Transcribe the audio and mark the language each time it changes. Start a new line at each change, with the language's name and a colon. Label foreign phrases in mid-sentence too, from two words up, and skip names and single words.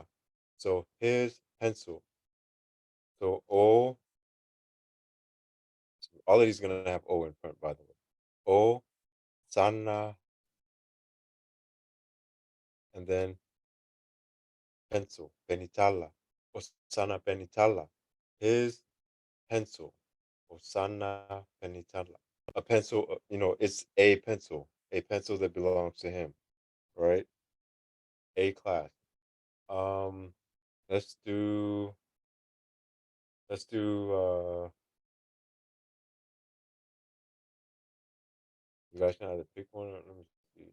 English: So his pencil. So O. All of these are gonna have O in front, by the way.
Samoan: O, sana,
English: and then pencil, penitala.
Samoan: Osana penitala.
English: His pencil.
Samoan: Osana penitala.
English: A pencil, it's a pencil that belongs to him, right? A class. Um, let's do you guys can either pick one or let me see.